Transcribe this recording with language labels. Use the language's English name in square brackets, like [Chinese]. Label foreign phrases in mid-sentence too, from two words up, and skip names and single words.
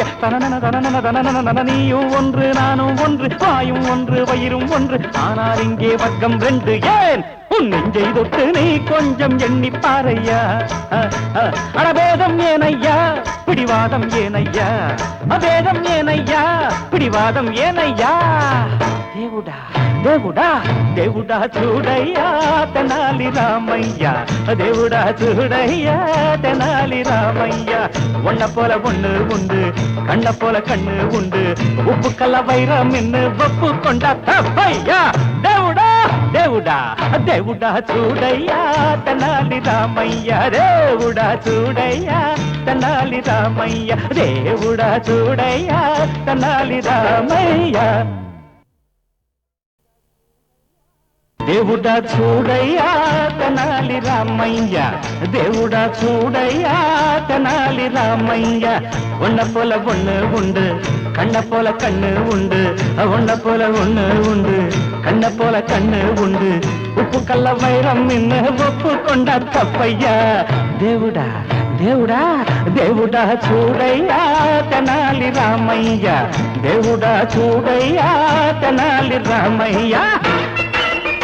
[Tamil] தனன தனன தனன, நீயும் ஒன்று நானும் ஒன்று, வாயும் ஒன்று வயிறும் ஒன்று, ஆனால் இங்கே வர்க்கம் ரெண்டு. ஏன் உன் நெஞ்சை தொட்டு நீ கொஞ்சம் எண்ணி பாரையா. அடபேதம் ஏனையா, பிடிவாதம் ஏனையா, அபேதம் ஏனையா, பிடிவாதம் ஏனையா. [Telugu] దేవుడా దేవుడా దేవుడా చూడయ్యా తెనాలి రామయ్య, దేవుడా చూడయ్యా తెనాలి రామయ్య. [Tamil] ஒன்ன போல ஒண்ணு உண்டு, கண்ண போல கண்ணு உண்டு, உப்பு கல்ல வைரம் நின்னு ஒப்பு கொண்டா தப்பையா. [Telugu] దేవుడా దేవుడా దేవుడా చూడయ్యా తెనాలి రామయ్య, దేవుడా చూడయ్యా తెనాలి రామయ్య, దేవుడా చూడయ్యా తెనాలి రామయ్య. దేవుడా చూడయ్యా తెనాలి రామయ్య, దేవుడా చూడయ్యా తెనాలి రామయ్య. [Tamil] ஒன்ன போல ஒண்ணு உண்டு, கண்ண போல கண்ணு உண்டு, ஒன்ன போல ஒண்ணு உண்டு, கண்ண போல கண்ணு உண்டு, உப்பு கல்ல வைரம் இன்ன ஒப்பு கொண்டா தப்பையா. [Telugu] దేవుడా దేవుడా దేవుడా చూడయ్యా తెనాలి రామయ్య, దేవుడా చూడయ్యా తెనాలి రామయ్య.